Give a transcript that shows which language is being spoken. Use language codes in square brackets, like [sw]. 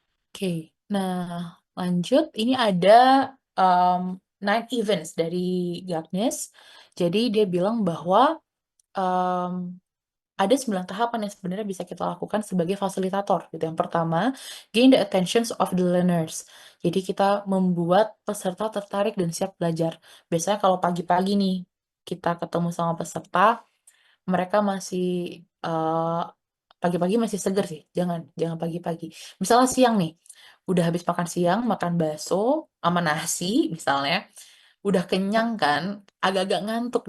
[id] Oke, nah lanjut. Ini ada um, 9 events dari Gagnes. Jadi dia bilang bahwa um, ada 9 tahapan yang sebenarnya bisa kita lakukan sebagai fasilitator gitu. Yang pertama, [en] gain the attentions of the learners. [id] Jadi kita membuat peserta tertarik dan siap belajar. Biasanya kalau pagi-pagi nih kita ketemu sama peserta, mereka masih eh, pagi-pagi masih seger sih. Jangan jangan pagi-pagi. Misalnya siang nih, udah habis makan siang, makan bakso sama nasi misalnya, udah kenyang kan, agak-agak ngantuk.